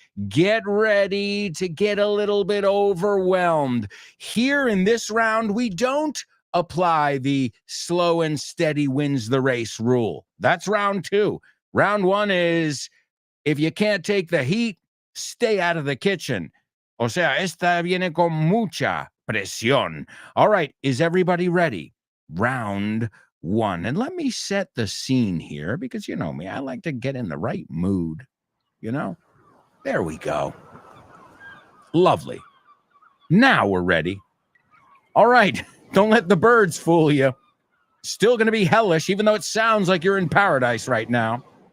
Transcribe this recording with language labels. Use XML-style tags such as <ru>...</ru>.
<en>Get ready to get a little bit overwhelmed. Here in this round, we don't apply the slow and steady wins the race rule. That's round two. Round one is if you can't take the heat, stay out of the kitchen.</en> <es>O sea, esta viene con mucha presión.</es> <en>All right, is everybody ready? Round one. And let me set the scene here because you know me, I like to get in the right mood, There we go. Lovely. Now we're ready. All right, don't let the birds fool you. Still going to be hellish, even though it sounds like you're in paradise right now.</en>